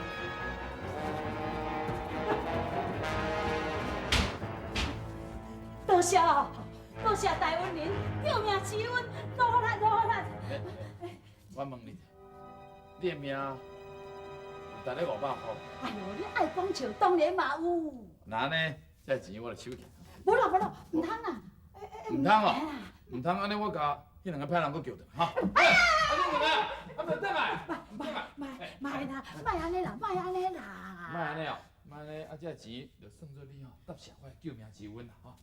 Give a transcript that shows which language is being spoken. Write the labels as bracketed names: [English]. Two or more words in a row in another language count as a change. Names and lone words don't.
[Min Nan Chinese] 多谢大恩人救命之恩，多好咱。我问你，你的命有值咧500块？哎呦，你爱讲笑，当然嘛有。那呢，这钱我就收起。无啦，唔通啦。唔通哦，唔通安尼我甲迄两个歹人搁叫着哈。哎呀！你两个，啊，等来。莫安尼啦。莫安尼哦，莫安尼，啊，这钱就算做你吼答谢我的救命之恩啦吼。